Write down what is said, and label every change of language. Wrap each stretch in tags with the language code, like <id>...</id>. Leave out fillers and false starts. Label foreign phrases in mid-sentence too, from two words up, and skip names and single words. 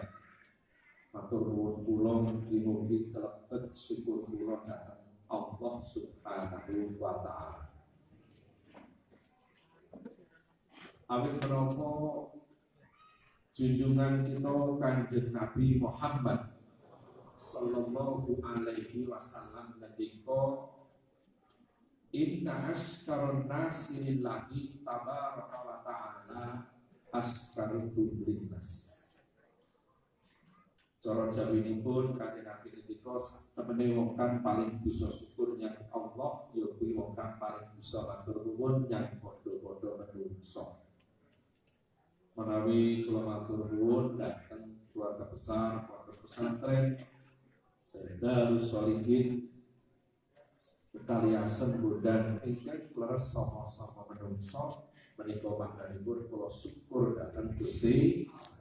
<jv>Matur nuwun kula mugi-mugi kelebet syukur kula dhateng Allah</jv> <ar>سبحانه وتعالى.</ar> <jv>Awit menapa junjungan kita Kanjeng Nabi Muhammad</jv> <ar>صلى الله عليه وسلم ngendika إن أشكر الناس لله تبارك وتعالى أشكرهم للناس.</ar> <jv>Cara jawinipun Kanjeng Nabi ngendika temene wong kang paling bisa syukur nyang Allah ya kuwi wong kang paling bisa matur nuwun nyang padha-padha manungsa. Menawi kula matur nuwun dhateng keluarga besar Pondok Pesantren Darus Sholihin Kaliasem Gundang ingkang leres sama-sama manungsa menika mangdanipun kula syukur dhateng Gusti.</jv>